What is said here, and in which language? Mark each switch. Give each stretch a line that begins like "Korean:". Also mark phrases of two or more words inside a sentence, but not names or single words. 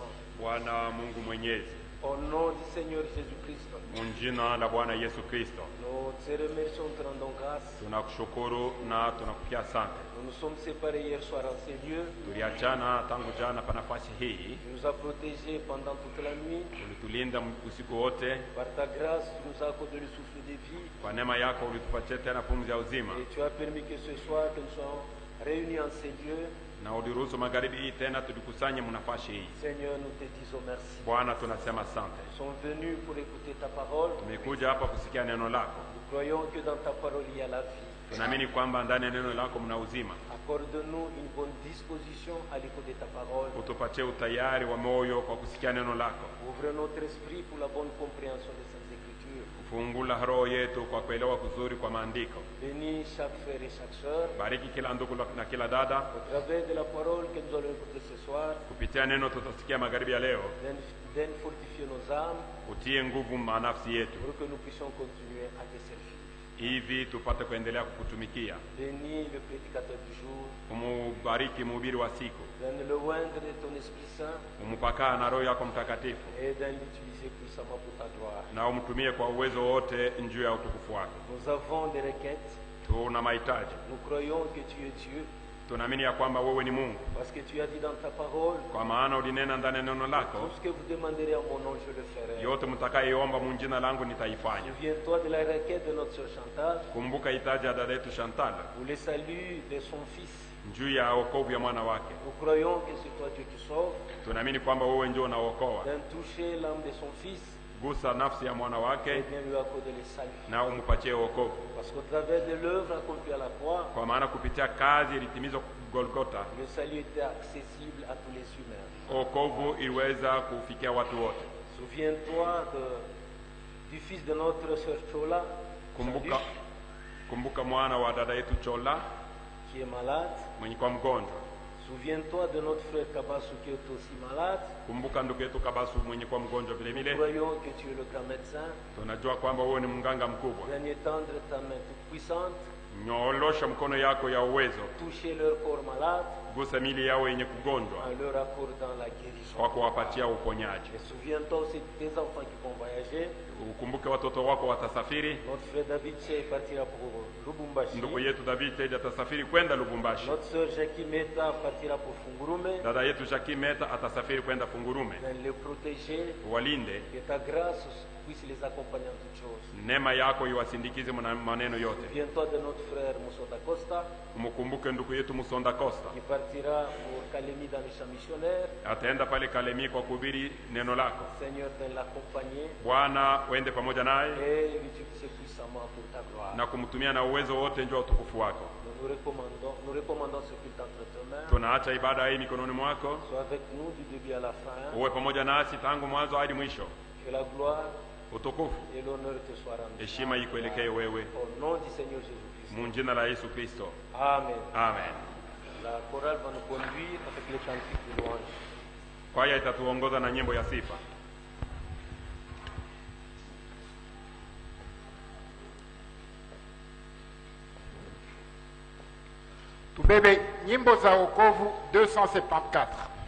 Swahili: Bwana Mungu Mwenyezi,
French: au nom du Seigneur Jésus-Christ,
Swahili: munjina la Bwana Yesu Kristo,
French: nous te remercions, te rendons grâce.
Swahili: tunakushukuru na tunakupigia asante.
French: Nous nous sommes séparés hier soir en ces lieux.
Swahili: Tuliachana tangu jana pa nafasi hii,
French: Tu nous as protégés pendant toute la nuit.
Swahili: ulitulinda usiku wote.
French: Par ta grâce, tu nous as accordé le souffle de vie.
Swahili: Kwa neema yako ulitupatia tena pumzi ya uzima,
French: Et tu as permis que ce soir, que nous soyons réunis en ces lieux.
Swahili: na uliruhusu magharibi hii tena tulikusanye munafasi hii.
French: Seigneur, nous te disons merci.
Swahili: Bwana, tunasema asante.
French: Nous sommes venus pour écouter ta parole.
Swahili: Tumekuja hapa kusikia neno lako.
French: Nous croyons que dans ta parole, il y a la vie.
Swahili: Tunaamini kwamba ndani ya neno lako mna uzima.
French: Accorde-nous une bonne disposition à l'écoute de ta parole.
Swahili: Utupatie utayari wa moyo kwa kusikia neno lako.
French: Ouvre notre esprit pour la bonne compréhension de ces Écritures.
Swahili: Kufungula roho yetu kwa kuelewa kuzuri kwa maandiko.
French: Bénis chaque frère et chaque sœur.
Swahili: Bariki kila ndugu na kila dada.
French: Au travers de la parole que nous allons écouter ce soir,
Swahili: Kupitia neno tutasikia magharibi ya leo,
French: viens fortifier nos âmes
Swahili: utie nguvu manafsi yetu,
French: pour que nous puissions continuer à te servir.
Swahili: hivi tupate kuendelea kukutumikia.
French: Bénis le prédicateur du jour.
Swahili: Umubariki mhubiri wa siku,
French: Viens le oindre de ton Esprit Saint
Swahili: umupakaa na Roho yako Mtakatifu,
French: et de l'utiliser puissamment pour ta gloire.
Swahili: na umtumie kwa uwezo wote juu ya utukufu wako.
French: Nous avons des requêtes.
Swahili: Tuna mahitaji,
French: Nous croyons que tu es Dieu
Swahili: tunaamini ya kwamba wewe ni Mungu,
French: parce que tu as dit dans ta parole,
Swahili: kwa maana ulinena ndani ya neno lako,
French: tout ce que vous demanderez en mon nom, je le ferai.
Swahili: yote mtakayeomba mu jina langu nitaifanya.
French: Souviens-toi de la requête de notre sœur Chantal
Swahili: Kumbuka hitaji ya dada yetu Chantal
French: pour le salut de son fils.
Swahili: juu ya wokovu ya mwana wake.
French: Nous croyons que c'est toi Dieu qui sauve.
Swahili: Tunaamini kwamba wewe ndio unaokoa.
French: Viens toucher l'âme de son fils
Swahili: Gusa nafsi ya mwana
French: et
Swahili: wake
French: viens lui accorder le salut.
Swahili: na umpatie wokovu,
French: Parce qu'au travers de l'œuvre accomplie à la croix,
Swahili: kwa maana kupitia kazi ilitimizwa Golgota,
French: le salut était accessible à tous les humains.
Swahili: wokovu iliweza kufikia watu wote.
French: Souviens-toi du fils de notre sœur Chola,
Swahili: Kumbuka, kumbuka mwana wa dada yetu Chola
French: qui est malade.
Swahili: mwenye kwa mgonjwa.
French: Souviens-toi de notre frère Kabasu qui est aussi malade.
Swahili: Kumbuka ndugu yetu Kabasu mwenye kwa mgonjwa vile
French: Nous
Swahili: vile.
French: croyons que tu es le grand médecin.
Swahili: Tunajua kwamba wewe ni mganga mkubwa.
French: Viens étendre ta main toute puissante,
Swahili: Nyoolosha mkono yako ya uwezo,
French: toucher leur corps malade
Swahili: gusa mili yao yenye kugonjwa
French: en leur accordant la guérison.
Swahili: kwa kuwapatia uponyaji.
French: Et souviens-toi aussi des enfants qui vont voyager.
Swahili: Ukumbuke watoto wako watasafiri.
French: Notre frère David Che partira pour Lubumbashi.
Swahili: Ndugu yetu David Teja atasafiri kwenda Lubumbashi.
French: Notre sœur Jackie Meta partira pour Fungurume.
Swahili: Dada yetu Jackie Meta atasafiri kwenda Fungurume.
French: Viens les protéger.
Swahili: Walinde,
French: Que ta grâce puisse les accompagner en toutes choses.
Swahili: neema yako iwasindikize maneno yote.
French: Souviens-toi de notre frère Moussa Costa
Swahili: Umukumbuke ndugu yetu Musonda Costa,
French: qui partira pour Kalemi dans les champs missionnaires.
Swahili: ataenda pale Kalemi kwa kuhubiri neno lako.
French: Seigneur, viens l'accompagner
Swahili: Bwana, uende pamoja naye
French: et l'utiliser puissamment pour ta gloire.
Swahili: na kumtumia na uwezo wote njoo utukufu wako.
French: Nous recommandons ce culte entre tes mains.
Swahili: Tunaacha ibada hii mikononi mwako,
French: Sois avec nous du début à la fin.
Swahili: uwe pamoja nasi tangu mwanzo hadi mwisho.
French: Que la gloire
Swahili: Utukufu,
French: et l'honneur te soient rendus.
Swahili: heshima ikuelekee wewe,
French: Au nom du Seigneur Jésus-Christ.
Swahili: mu jina la Yesu Kristo,
French: Amen.
Swahili: amen.
French: La chorale va nous conduire avec les cantiques de louange.
Swahili: Kwaya itatuongoza na nyimbo ya sifa. Tubebe nyimbo za wokovu 274.